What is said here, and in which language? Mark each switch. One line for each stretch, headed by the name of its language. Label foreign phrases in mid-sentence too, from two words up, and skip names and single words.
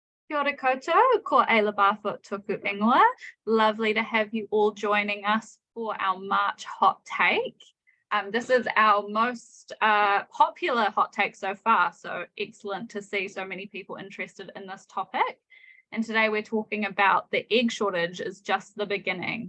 Māori: Kia ora koutou, ko Ayla Barfoot tuku ingoa.
English: Lovely to have you all joining us for our March hot take. This is our most popular hot take so far, so excellent to see so many people interested in this topic. And today we're talking about the egg shortage is just the beginning.